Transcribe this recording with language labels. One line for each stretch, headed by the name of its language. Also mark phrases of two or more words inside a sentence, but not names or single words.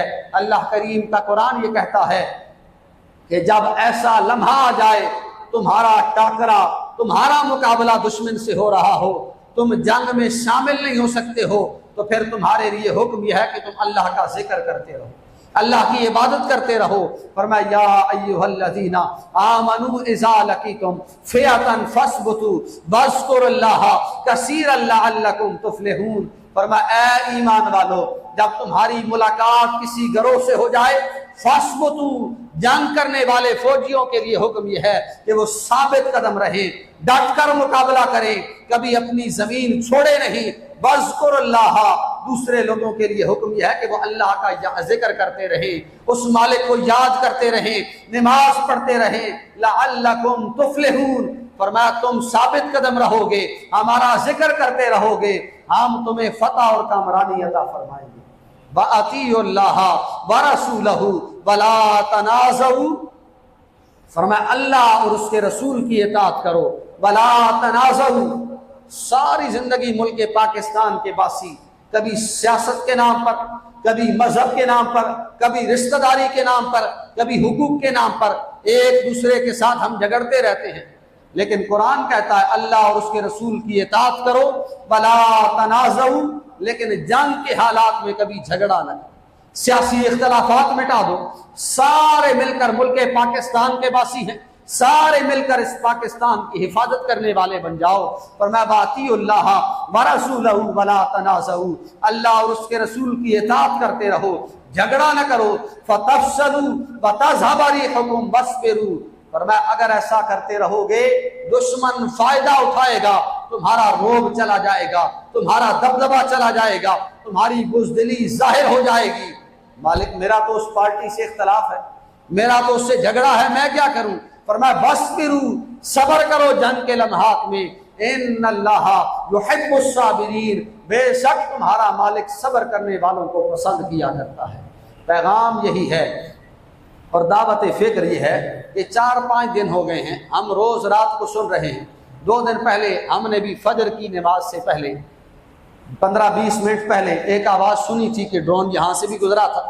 Urdu: اللہ کریم کا قرآن یہ کہتا ہے کہ جب ایسا لمحہ آ جائے، تمہارا ٹاکرا، تمہارا مقابلہ دشمن سے ہو رہا ہو، تم جنگ میں شامل نہیں ہو سکتے ہو، تو پھر تمہارے لیے حکم یہ ہے کہ تم اللہ کا ذکر کرتے رہو، اللہ کی عبادت کرتے رہو.
Arabic: फरमाया يا أيها الذين آمنوا إذا لقيتم فئة فاثبتوا واذكروا الله كثيرا لعلكم تفلحون.
Urdu: فرمایا اے ایمان والو، جب تمہاری ملاقات کسی گروہ سے ہو جائے، فاثبتوا، جنگ کرنے والے فوجیوں کے لیے حکم یہ ہے کہ وہ ثابت قدم رہیں، ڈٹ کر مقابلہ کریں، کبھی اپنی زمین چھوڑے نہیں. واذکروا اللہ، دوسرے لوگوں کے لیے حکم یہ ہے کہ وہ اللہ کا ذکر کرتے رہیں، اس مالک کو یاد کرتے رہیں، نماز پڑھتے رہیں.
Arabic: لعلكم تفلحون,
Urdu: فرمایا تم ثابت قدم رہوگے، ہمارا ذکر کرتے رہوگے، ہم تمہیں فتح اور کامرانی عطا فرمائیں گے.
Arabic: وأطيعوا الله ورسوله ولا تنازعوا,
Urdu: فرمایا اللہ اور اس کے رسول کی اطاعت کرو.
Arabic: ولا تنازعوا,
Urdu: ساری زندگی ملک پاکستان کے باسی کبھی سیاست کے نام پر، کبھی مذہب کے نام پر، کبھی رشتہ داری کے نام پر، کبھی حقوق کے نام پر ایک دوسرے کے ساتھ ہم جھگڑتے رہتے ہیں. لیکن قرآن کہتا ہے اللہ اور اس کے رسول کی اطاعت کرو,
Arabic: ولا تنازعوا,
Urdu: لیکن جنگ کے حالات میں کبھی جھگڑا نہ، سیاسی اختلافات مٹا دو. سارے مل کر ملک پاکستان کے باسی ہیں، سارے مل کر اس پاکستان کی حفاظت کرنے والے بن جاؤ.
Arabic: फरमाया وأطيعوا الله ورسوله ولا تنازعوا,
Urdu: اللہ اور اس کے رسول کی اطاعت کرتے رہو، جھگڑا نہ کرو.
Arabic: فتفشلوا وتذهب ريحكم واصبروا,
Urdu: فرمایا اگر ایسا کرتے رہوگے دشمن فائدہ اٹھائے گا، تمہارا رعب چلا جائے گا، تمہارا دبدبہ چلا جائے گا، تمہاری بزدلی ظاہر ہو جائے گی. مالک میرا تو اس پارٹی سے اختلاف ہے، میرا تو اس سے جھگڑا ہے، میں کیا کروں? فرمایا واصبروا، صبر کرو جنگ کے لمحات میں.
Arabic: إن الله يحب الصابرين,
Urdu: بے شک تمہارا مالک صبر کرنے والوں کو پسند کیا کرتا ہے. پیغام یہی ہے اور دعوت فکر یہ ہے کہ 4-5 دن ہو گئے ہیں ہم روز رات کو سن رہے ہیں. 2 دن پہلے ہم نے بھی فجر کی نماز سے پہلے 15-20 منٹ پہلے ایک آواز سنی تھی کہ ڈرون یہاں سے بھی گزرا تھا.